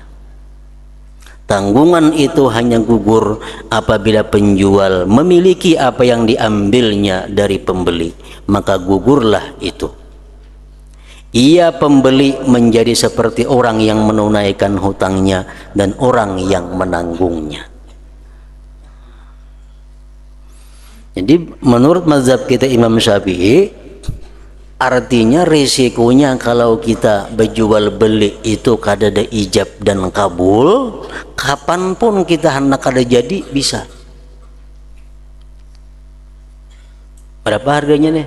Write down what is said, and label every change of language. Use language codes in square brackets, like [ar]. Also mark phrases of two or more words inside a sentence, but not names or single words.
[id] Tanggungan itu hanya gugur apabila penjual memiliki apa yang diambilnya dari pembeli, maka gugurlah itu. Ia pembeli menjadi seperti orang yang menunaikan hutangnya dan orang yang menanggungnya. Jadi menurut mazhab kita Imam Syafi'i, artinya risikonya kalau kita berjual beli itu kada ada ijab dan kabul, kapanpun kita hendak kada jadi bisa. Berapa harganya nih?